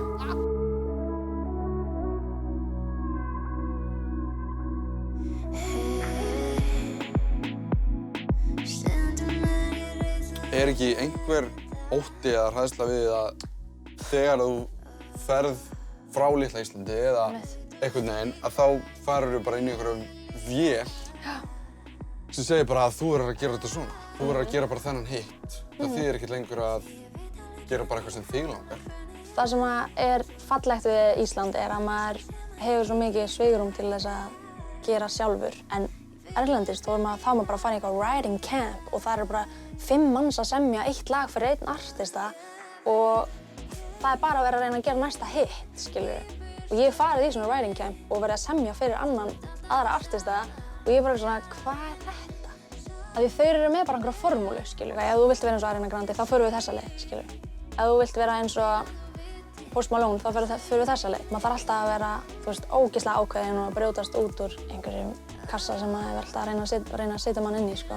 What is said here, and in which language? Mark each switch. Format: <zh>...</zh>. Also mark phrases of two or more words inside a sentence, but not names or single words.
<is>Er ekki einhver ótti eða hræðsla við að þegar þú ferð frá litla Íslandi eða einhvern veginn að þá farur þú bara inn í einhverjum vél sem segir bara að þú verður að gera þetta svona. Þú verður að gera bara þennan hitt. Það þýðir ekkert lengur að gera bara eitthvað sem þig langar. Það sem er fallegt við Ísland er að maður hefur svo mikið svigrúm til þess að gera sjálfur. En erlendis þá er maður bara að fara í eitthvað</is> <en>writing camp</en> <is>og það eru bara 5 manns að semja 1 lag fyrir 1 artista og það er bara að vera að reyna að gera næsta hit, skilur. Og ég hef farið í svona</is> <en>writing camp</en> <is>og verið að semja fyrir aðra artista og ég er bara svona, hvað er þetta? Því þau eru með bara einhverja formúlu, skilur. Ef þú vilt vera eins og Ariana Grande, þá förum við þessa leið, skilur. Ef þú vilt vera eins og Post Malone, þá förum við þessa leið. Maður þarf alltaf að vera, þú veist, ógeðslega ákveðinn og brjótast út úr einhverjum kassa sem maður er alltaf að reyna að setja mann inn í, sko.</is>